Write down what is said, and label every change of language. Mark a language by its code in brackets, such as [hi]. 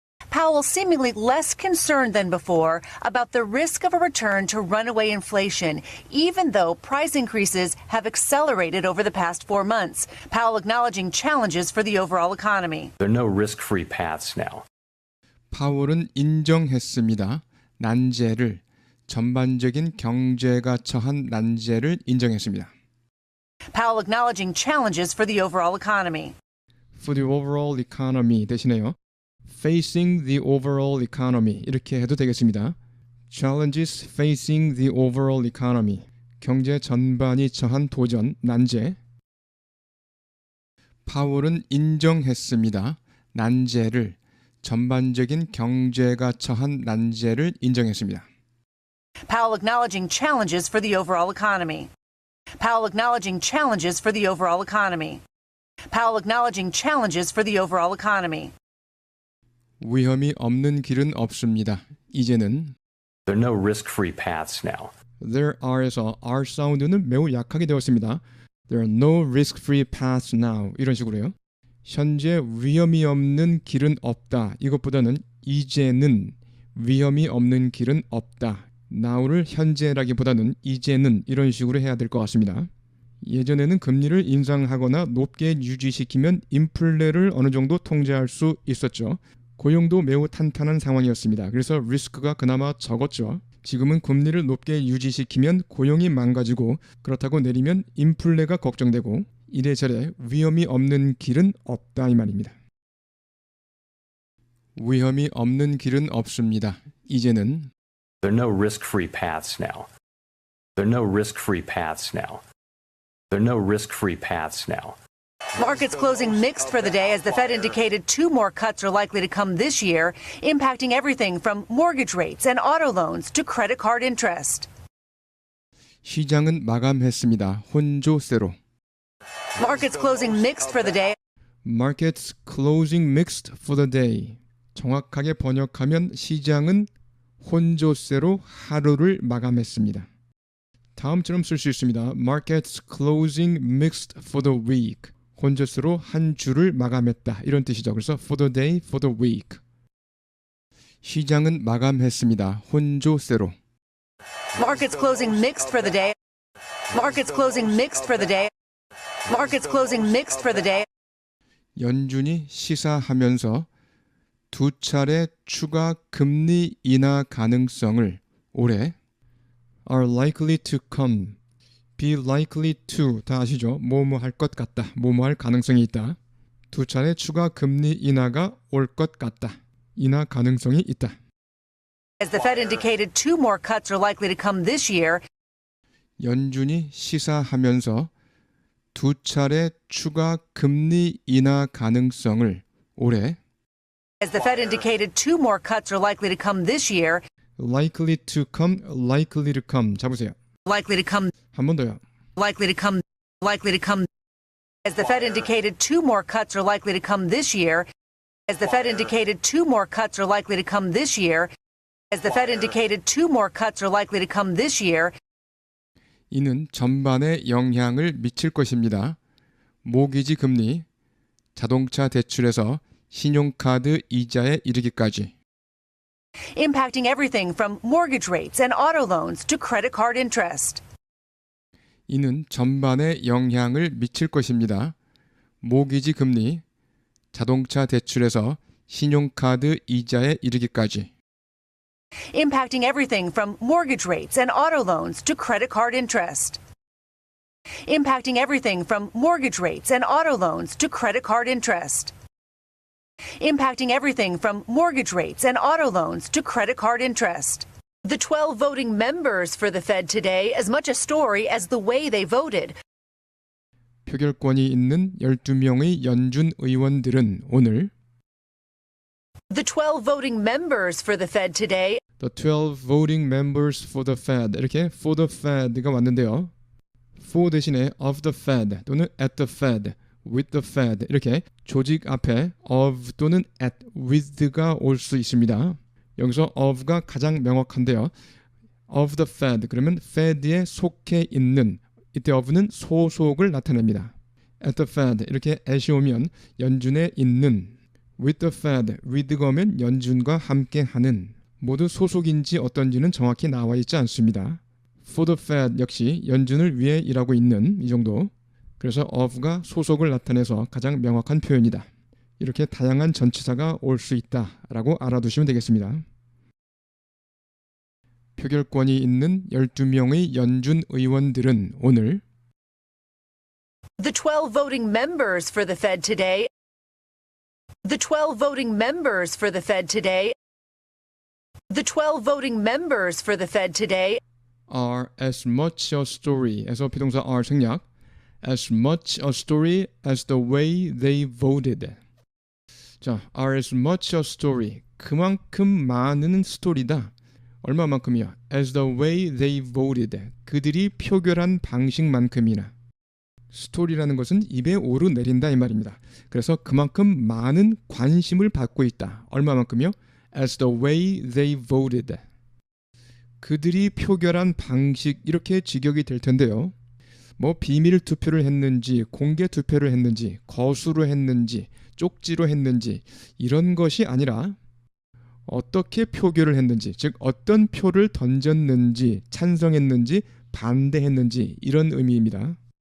[en] Powell seemingly less concerned than before about the risk of a return to runaway inflation, even though price increases have accelerated over the past 4 months. Powell acknowledging challenges for the overall economy. There are no risk-free paths now. [ko] 파월은 인정했습니다. 난제를 전반적인 경제가 처한 난제를 인정했습니다. [en] Powell acknowledging challenges for the overall economy. For the overall economy [ko] 대신에요. [en] Facing the overall economy [ko] 이렇게 해도 되겠습니다. [en] Challenges facing the overall economy. [ko] 경제 전반이 처한 도전, 난제. 파월은 인정했습니다. 난제를 전반적인 경제가 처한 난제를 인정했습니다. [en] Powell acknowledging challenges for the overall economy. Powell acknowledging challenges for the overall economy. Powell acknowledging challenges for the overall economy. [ko] 위험이 없는 길은 없습니다. 이제는 [en] There are no risk-free paths now. there are [ko] 에서 are 사운드는 매우 약하게 되었습니다. [en] There are no risk-free paths now [ko] 이런 식으로요. 현재 위험이 없는 길은 없다. 이것보다는 이제는 위험이 없는 길은 없다. now를 현재라기보다는 이제는 이런 식으로 해야 될 것 같습니다. 예전에는 금리를 인상하거나 높게 유지시키면 인플레를 어느 정도 통제할 수 있었죠. 고용도 매우 탄탄한 상황이었습니다. 그래서 리스크가 그나마 적었죠. 지금은 금리를 높게 유지시키면 고용이 망가지고 그렇다고 내리면 인플레가 걱정되고 이래저래 위험이 없는 길은 없다 이 말입니다. 위험이 없는 길은 없습니다. 이제는 [en] There are no risk-free paths now. There are no risk-free paths now. There are no risk-free paths now. Markets closing mixed for the day as the Fed indicated 2 more cuts are likely to come this year, impacting everything from mortgage rates and auto loans to credit card interest. [ko] 시장은 마감했습니다. 혼조세로. [en] Markets closing mixed for the day. Markets closing mixed for the day. [ko] 정확하게 번역하면 시장은 혼조세로 하루를 마감했습니다. 다음처럼 쓸 수 있습니다. [en] Markets closing mixed for the week. [ko] 혼조세로 한 주를 마감했다. 이런 뜻이죠. 그래서 [en] for the day, for the week. [ko] 시장은 마감했습니다. 혼조세로. [en] Markets closing mixed for the day. Markets closing mixed for the day. Markets closing mixed for the day. [ko] 연준이 시사하면서 두 차례 추가 금리 인하 가능성을 올해 [en] are likely to come, be likely to [ko] 다 아시죠? 뭐뭐 할 것 같다, 뭐뭐 할 가능성이 있다. 두 차례 추가 금리 인하가 올 것 같다. 인하 가능성이 있다. [en] As the Fed indicated, 2 more cuts are likely to come this year. [ko] 연준이 시사하면서 두 차례 추가 금리 인하 가능성을 올해 [en] As the Fed indicated, 2 more cuts are likely to come this year. likely to come [ko] 잡으세요. [en] Likely to come, [ko] 한 번 더요. [en] likely to come, likely to come. As the Fed indicated, 2 more cuts are likely to come this year. As the Fed indicated, 2 more cuts are likely to come this year. As the Fed indicated, 2 more cuts are likely to come this year. [ko] 이는 전반에 영향을 미칠 것입니다. 모기지 금리, 자동차 대출에서 신용카드 이자에 이르기까지. [en] Impacting everything from mortgage rates and auto loans to credit card interest. 이는 전반에 영향을 미칠 것입니다. 모기지 금리, 자동차 대출에서 신용카드 이자에 이르기까지. Impacting everything from mortgage rates and auto loans to credit card interest. Impacting everything from mortgage rates and auto loans to credit card interest. Impacting everything from mortgage rates and auto loans to credit card interest. The 12 voting members for the Fed today as much a story as the way they voted. [ko] 표결권이 있는 12명의 연준 의원들은 오늘 [en] The 12 voting members for the Fed today The 12 voting members for the Fed [ko] 이렇게 [en] for the Fed가 [ko] 왔는데요. for 대신에 [en] of the Fed [ko] 또는 [en] at the Fed, with the Fed [ko] 이렇게 조직 앞에 of 또는 at, with가 올 수 있습니다. 여기서 of가 가장 명확한데요. [en] of the Fed [ko] 그러면 Fed에 속해 있는 이때 of는 소속을 나타냅니다. [en] at the Fed [ko] 이렇게 at이 오면 연준에 있는 [en] with the Fed, [ko] with가 오면 연준과 함께하는 모두 소속인지 어떤지는 정확히 나와 있지 않습니다. [en] for the Fed [ko] 역시 연준을 위해 일하고 있는 이 정도. 그래서 of가 소속을 나타내서 가장 명확한 표현이다. 이렇게 다양한 전치사가 올 수 있다라고 알아두시면 되겠습니다. 표결권이 있는 12명의 연준 의원들은 오늘 [en] The 12 voting members for the Fed today. The 12 voting members for the Fed today. The 12 voting members for the Fed today are as much a story에서 [ko] 비동사 [en] are [ko] 생략 [en] as much a story as the way they voted. [ko] 자, [en] are as much a story [ko] 그만큼 많은 스토리다. 얼마만큼이요? [en] As the way they voted [ko] 그들이 표결한 방식만큼이나. 스토리라는 것은 입에 오르내린다 이 말입니다. 그래서 그만큼 많은 관심을 받고 있다. 얼마만큼이요? [en] As the way they voted. [ko] 그들이 표결한 방식 이렇게 직역이 될 텐데요. 뭐 비밀 투표를 했는지 공개 투표를 했는지 거수로 했는지 쪽지로 했는지 이런 것이 아니라 어떻게 표결을 했는지 즉 어떤 표를 던졌는지 찬성했는지 반대했는지 이런 의미입니다.